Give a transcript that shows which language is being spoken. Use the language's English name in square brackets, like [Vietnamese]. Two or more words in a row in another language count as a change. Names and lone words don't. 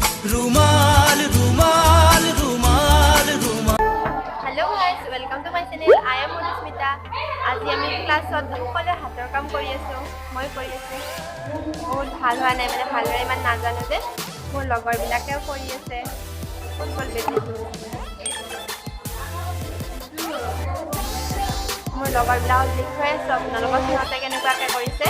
[English] रुमाल रुमाल रुमाल रुमाल। hello guys, welcome to my channel. आई एम मधुस्मिता। [Assamese] आज আমি ক্লাছত সকলে হাতৰ কাম কৰি আছো। মই কৰি আছো। বহুত ভাল হোৱা নাই, মানে ভালদৰে ইমান নাজানো যে। মোৰ লগৰবিলাকেও কৰি আছে। ফুটবল বেচিছো। মোৰ লগৰবিলাকক দেখুৱাই আছো আপোনালোকক সিহঁতে কেনেকুৱাকৈ কৰিছে।